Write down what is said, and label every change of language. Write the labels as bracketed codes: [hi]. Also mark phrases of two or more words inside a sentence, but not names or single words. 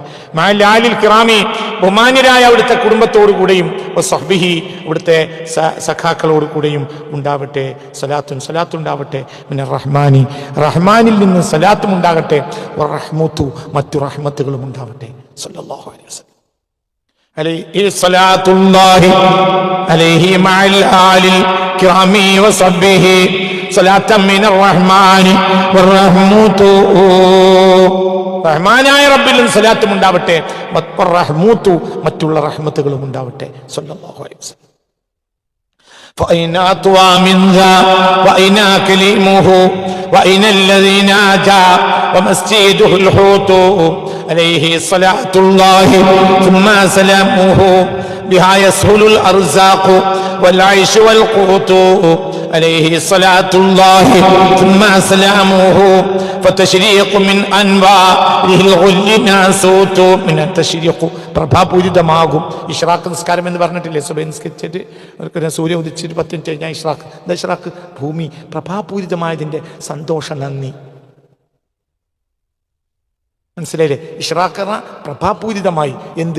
[ar] مع الآل الكرام [ml] ബഹുമാന്യരായ അവിടുത്തെ കുടുംബത്തോടു കൂടെയും വസഹ്ബിഹി അവിടുത്തെ സഖാക്കളോട് കൂടെയും ഉണ്ടാവട്ടെ. സലാത്ത് ഉണ്ടാവട്ടെ. [ar] من الرحمن [ml] റഹ്മാനിൽ നിന്ന് സലാത്തും ഉണ്ടാകട്ടെ. വറഹ്മതു മറ്റു റഹ്മത്തുകളും ഉണ്ടാവട്ടെ. [ar] صلى الله عليه وسلم. عليه صلاة الله عليه مع الآل الكرام وصحبه صلاة من الرحمن والرحمة [ml] റഹ്മാനായ റബ്ബിൽ സലാത്തും ഉണ്ടാവട്ടെ. റഹ്മത്തു മറ്റുള്ള റഹ്മത്തുകളും ഉണ്ടാവട്ടെ. [ar] صلى الله عليه وسلم. فأين أطوى من ذا وأين كليمه وأين الذي ناجى ومسجده الحوت عليه صلاة الله ثم سلامه بها يسهل الأرزاق والعيش والقوت عليه صلاة الله ثم سلامه فتشريق من أنواعه الغل ناسوت من التشريق പ്രഭാപൂരിതമാകും. [ml] ഇഷ്റാഖ് നിസ്കാരം എന്ന് പറഞ്ഞിട്ടില്ലേ? സുബഹി നിസ്കരിച്ചിട്ട് സൂര്യ ഉദിച്ചിട്ട് 10 മിനിറ്റ് കഴിഞ്ഞാൽ ഇഷ്റാഖ് ഭൂമി പ്രഭാപൂരിതമായതിന്റെ സന്തോഷ നന്ദി. മനസ്സിലായില്ലേ? ഇഷ്റാഖ് പ്രഭാപൂരിതമായി. എന്ത്?